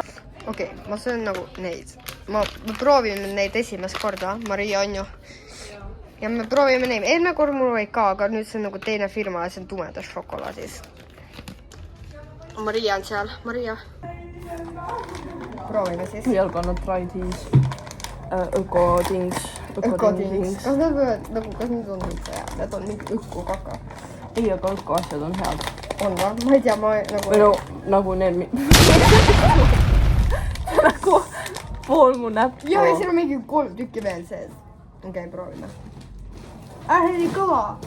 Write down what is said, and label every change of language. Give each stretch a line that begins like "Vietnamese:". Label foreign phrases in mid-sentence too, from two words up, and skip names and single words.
Estonian: Okei, ma söön nagu neid. Me proovime neid esimest korda, Maria on ju. Ja me proovime neid. Eelmine kord mul oli ka, aga nüüd see on nagu teine firma ja see on tumedas šokolaadis. Maria on seal. Maria. Proovime siis.
English: We are gonna try these öko-things. Öko-things.
Estonian: Kas need võivad, nagu, kas need on üldse hea? Need on mingi öko-kaka. Ei, aga öko-asjad on head. On va? Ma ei tea, ma nagu... Või no, nagu need... nagu pool mu näppu. Ja siin on mingi 3 tükki veel sees. Okei, proovime. Nii kõva.